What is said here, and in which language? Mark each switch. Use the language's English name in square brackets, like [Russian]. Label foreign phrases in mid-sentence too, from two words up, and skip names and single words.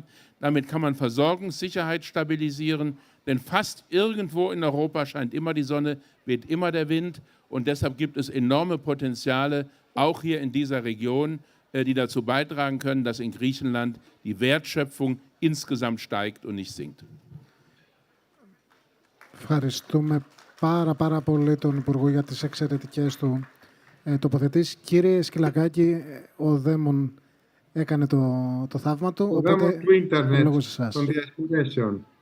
[German] Damit kann man Versorgungssicherheit stabilisieren. Denn fast irgendwo in Europa scheint immer die Sonne, weht immer der Wind. Und deshalb gibt es enorme Potenziale, auch hier in dieser Region, die dazu beitragen können, dass in Griechenland die Wertschöpfung insgesamt steigt und nicht sinkt. [Greek] Ευχαριστούμε πάρα πολύ τον Υπουργό για τις εξαιρετικές του τοποθετήσεις. Κύριε Σκυλακάκη, ο Δαίμον έκανε το θαύμα του, ο Δαίμον του ίντερνετ των διασυνδέσεων.